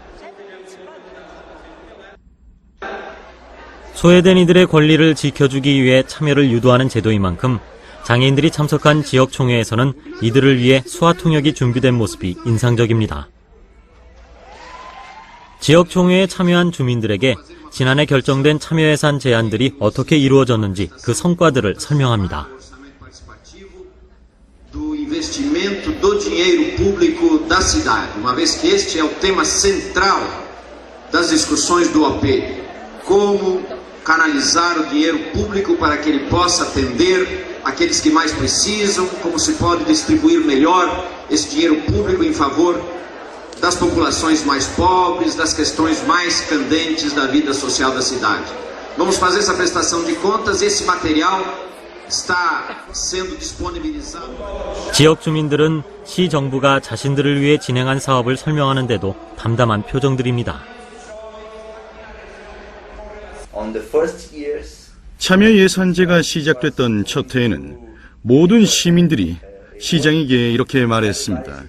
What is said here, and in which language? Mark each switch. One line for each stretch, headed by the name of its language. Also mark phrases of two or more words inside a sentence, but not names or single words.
Korean: 소외된 이들의 권리를 지켜주기 위해 참여를 유도하는 제도인 만큼 장애인들이 참석한 지역총회에서는 이들을 위해 수화통역이 준비된 모습이 인상적입니다. 지역총회에 참여한 주민들에게 지난해 결정된 참여예산 제안들이 어떻게 이루어졌는지 그 성과들을 설명합니다.
Portuguese: Do investimento do dinheiro público da cidade, uma vez que este é o tema central das discussões do OP. Como canalizar o dinheiro público para que ele possa atender aqueles que mais precisam, como se pode distribuir melhor esse dinheiro público em favor das populações mais pobres, das questões mais candentes da vida social da cidade. Vamos fazer essa prestação de contas, esse material está sendo disponibilizado.
Korean: 지역 주민들은 시 정부가 자신들을 위해 진행한 사업을 설명하는데도 담담한 표정들입니다. 참여예산제가 시작됐던 첫 해에는 모든 시민들이 시장에게 이렇게 말했습니다.